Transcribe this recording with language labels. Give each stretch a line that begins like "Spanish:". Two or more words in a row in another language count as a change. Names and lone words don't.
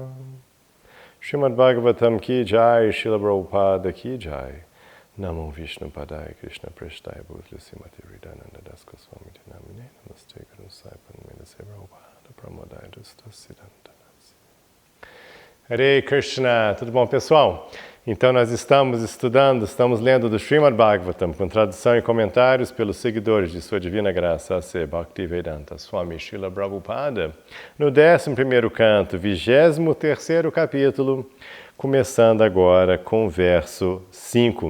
Hindi: Srimad Bhagavatam ki jai, Srila Prabhupada ki jai.
Sanskrit: Namo Vishnu Padaya Krishna Prasthaya Bhutli Srimati Hridayananda Das Goswami Namine Namaste Guru Saipan Menase Prabhupada Pramodaya Siddhanta.
Portuguese: Hare Krishna, tudo bom, pessoal? Então nós estamos lendo do Srimad Bhagavatam com tradução e comentários pelos seguidores de Sua Divina Graça A.C. Bhaktivedanta Swami Srila Prabhupada, no 11º canto, 23º capítulo, começando agora com o verso 5.